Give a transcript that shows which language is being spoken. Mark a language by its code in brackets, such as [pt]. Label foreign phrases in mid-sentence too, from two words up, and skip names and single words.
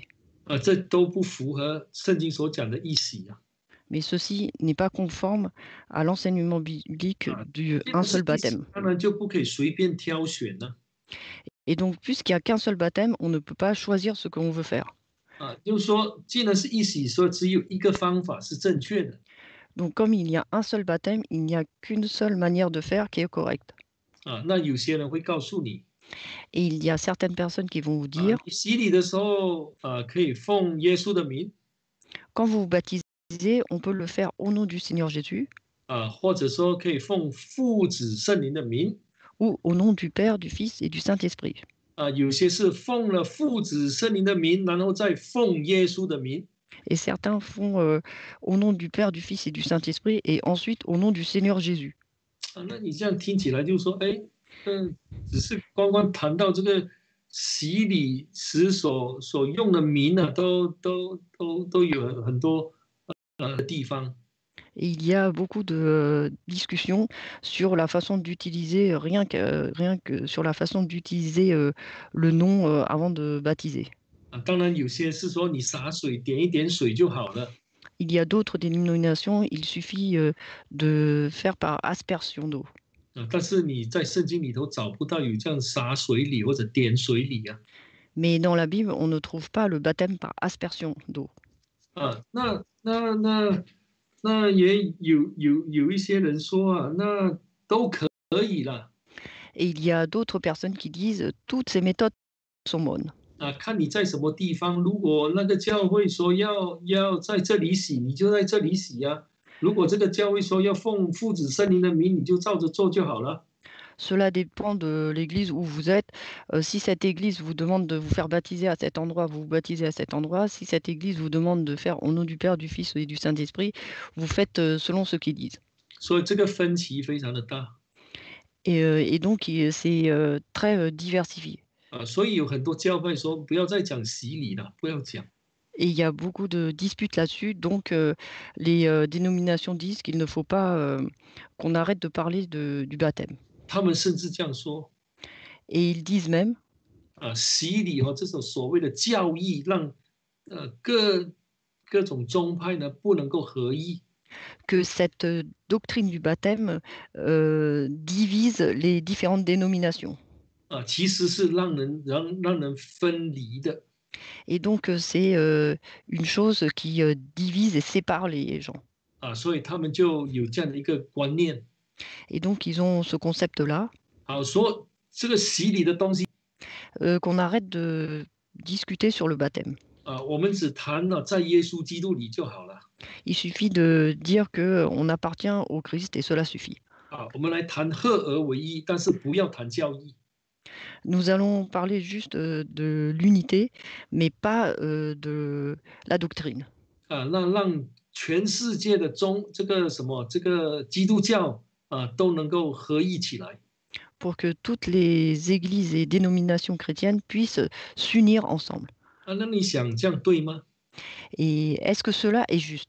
[zh] 这都不符合圣经所讲的义洗啊。 [fr] Mais ceci n'est pas conforme à l'enseignement biblique d'un seul baptême. [zh] 当然就不可以随便挑选了。 [fr] Et donc, puisqu'il n'y a qu'un seul baptême, on ne peut pas choisir ce qu'on veut faire. [zh] 就是说，既然是义洗，说只有一个方法是正确的。 [fr] Donc, comme il y a un seul baptême, il n'y a qu'une seule manière de faire qui est correcte. [zh] 那有些人会告诉你， [fr] Et il y a certaines personnes qui vont vous dire, [zh] 你洗礼的时候可以奉耶稣的名， [fr] quand vous vous baptisez, on peut le faire au nom du Seigneur Jésus [zh] 或者说可以奉父子圣灵的名， [fr] ou au nom du Père, du Fils et du Saint-Esprit. [zh] 有些是奉了父子圣灵的名，然后再奉耶稣的名。 [fr] Et certains font au nom du Père, du Fils et du Saint-Esprit et ensuite au nom du Seigneur Jésus. [zh] 那你这样听起来就是说，哎，只是光光谈到这个洗礼时所用的名啊，都有很多地方。 [fr] Et il y a beaucoup de discussions sur la façon d'utiliser, rien que sur la façon d'utiliser le nom avant de baptiser. [zh] 当然有些是说你洒水点一点水就好了。 [fr] Il y a d'autres dénominations, il suffit de faire par aspersion d'eau. [zh] 但是你在圣经里头找不到有这样洒水礼或者点水礼啊。 [fr] Mais dans la Bible, on ne trouve pas le baptême par aspersion d'eau. [zh] 那也有一些人说那都可以啦。 [fr] Et il y a d'autres personnes qui disent toutes ces méthodes sont bonnes. [zh] 看你在什么地方，如果那个教会说要在这里洗，你就在这里洗啊。如果这个教会说要奉父子圣灵的名，你就照着做就好了。 [fr] Cela dépend de l'église où vous êtes. Si cette église vous demande de vous faire baptiser à cet endroit, vous vous baptisez à cet endroit. Si cette église vous demande de faire au nom du Père, du Fils et du Saint-Esprit, vous faites selon ce qu'ils disent. [zh] 所以这个分歧非常的大。 [fr] Et donc, c'est très diversifié. [zh] 所以有很多教会说不要再讲洗礼了，不要讲。 [fr] Et il y a beaucoup de disputes là-dessus. Donc, les dénominations disent qu'il ne faut pas qu'on arrête de parler du baptême. [zh] 他们甚至这样说 [fr] Et ils disent même [zh] 洗礼这种所谓的教义，让各种宗派呢不能够合一。 [fr] que cette doctrine du baptême divise les différentes dénominations. [zh] 其实是让人分离的。 [fr] Et donc, c'est une chose qui divise et sépare les gens. [zh] 所以他们就有这样的一个观念。 [fr] Et donc, ils ont ce concept-là, [zh] 说这个洗礼的东西， [fr] qu'on arrête de discuter sur le baptême. [zh] 我们只谈了在耶稣基督里就好了。 [fr] Il suffit de dire qu'on appartient au Christ et cela suffit. [zh] 我们来谈合而为一，但是不要谈教义。 [fr] Nous allons parler juste de l'unité, mais pas de la doctrine. [zh] 让全世界的这个基督教都能够合一起来。 [fr] Pour que toutes les églises et dénominations chrétiennes puissent s'unir ensemble. [zh] 那你想这样对吗？ [fr] Et est-ce que cela est juste?